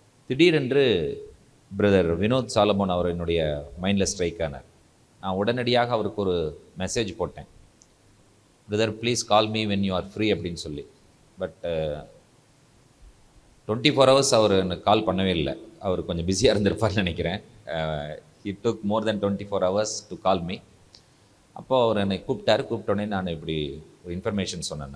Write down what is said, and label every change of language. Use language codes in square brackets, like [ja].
[ta] திடீரென்று brother Vinod Solomon அவர் என்னுடைய மைண்டில் ஸ்ட்ரைக் ஆனார். நான் உடனடியாக அவருக்கு ஒரு மெசேஜ் போட்டேன், brother [en] please call me when you are free [ta] அப்படின்னு சொல்லி. பட் 24 hours அவர் எனக்கு கால் பண்ணவே இல்லை. அவர் கொஞ்சம் பிஸியாக இருந்திருப்பார்னு நினைக்கிறேன். [en] he took more than 24 hours to call me. [ta] அப்போது அவர் என்னை கூப்பிட்டோடனே நான் இப்படி ஒரு இன்ஃபர்மேஷன் சொன்னேன்.